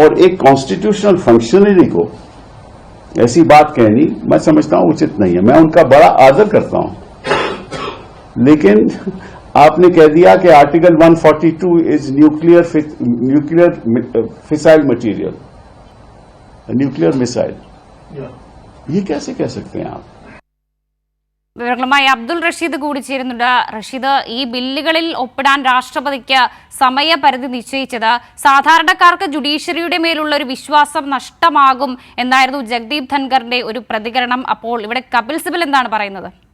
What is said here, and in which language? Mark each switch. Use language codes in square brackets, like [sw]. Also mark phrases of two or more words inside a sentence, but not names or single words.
[hi] और एक [en] constitutional functionary [hi] को ऐसी बात कहनी मैं समझता हूं उचित नहीं है। मैं उनका बड़ा आदर करता हूं, लेकिन आपने कह दिया कि [en] Article 142 is nuclear fissile material, nuclear missile. [hi] ये कैसे कह सकते हैं आप? [ml] വിവരങ്ങളുമായി അബ്ദുൾ റഷീദ് കൂടി ചേരുന്നുണ്ട്. റഷീദ്, ഈ ബില്ലുകളിൽ ഒപ്പിടാൻ രാഷ്ട്രപതിക്ക് സമയപരിധി നിശ്ചയിച്ചത് സാധാരണക്കാർക്ക് ജുഡീഷ്യറിയുടെ മേലുള്ള ഒരു വിശ്വാസം നഷ്ടമാകും എന്നായിരുന്നു ജഗ്ദീപ് ധൻഖറിന്റെ ഒരു പ്രതികരണം. അപ്പോൾ ഇവിടെ കപിൽ സിബൽ എന്താണ് പറയുന്നത്?